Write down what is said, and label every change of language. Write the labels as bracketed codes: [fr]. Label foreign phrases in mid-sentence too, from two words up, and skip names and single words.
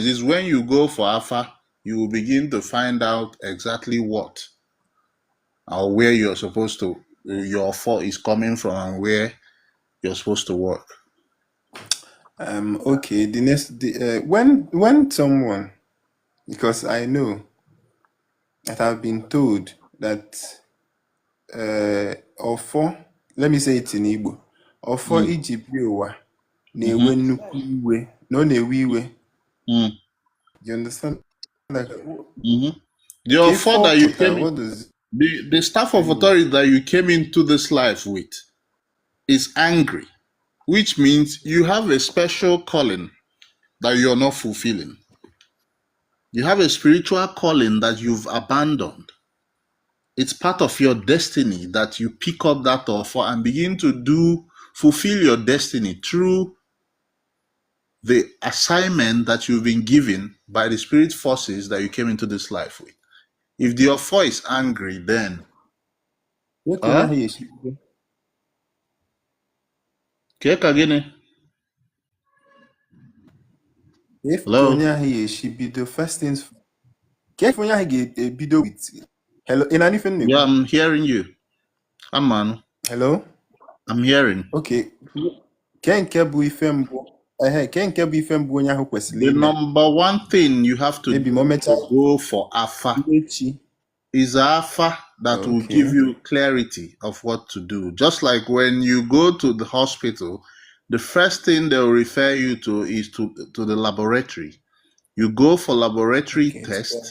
[en] It's when you go for Alpha, you will begin to find out exactly what or where you're supposed to, your fault is coming from and where you're supposed to work. Okay. When someone, because I know that I've been told that Ofo, let me say it in Igbo, Ofo Mm, [ig] iji bịa ụwa mm-hmm, na-ewe nnukwu iwe, na ọ na-ewe iwe. mm, [en] You understand? Like, mm-hmm. The [ig] ka ife [en] offer [ig] ọ [en] that you [ig] pụtara, [en] came what in, does it the staff of mean? authority that you came into this life with is angry, which means you have a special calling that you're not fulfilling. You have a spiritual calling that you've abandoned. It's part of your destiny that you pick up that offer and begin to fulfill your destiny through the assignment that you've been given by the spirit forces that you came into this life with. If the offer is angry, then [ig] Efu onye huh? ahụ ya esi bido. Efu ka [en] Hello? [ig] onye ahụ ya esi bido. [en] First things first. [ig] Ka efu onye ahụ ga-ebido with. Hello, ị na-anụ ife m [en] Yeah, [ig] na-ekwu? [en] I'm hearing you. Man, Hello? I'm hearing. Okay. [ig] Ke nke bụ ife mbụ onye ahụ kwesịrị [en] The [ig] ime? [en] number one thing you have to [ig] Maybe ma o [en] do [ig] mechaa [en] to go for Alpha [ig] echi. [en] is Alpha that will give Okay. you clarity of what to do. Just like when you go to the hospital, the first thing they'll refer you to is to the laboratory. You go for laboratory Okay. test.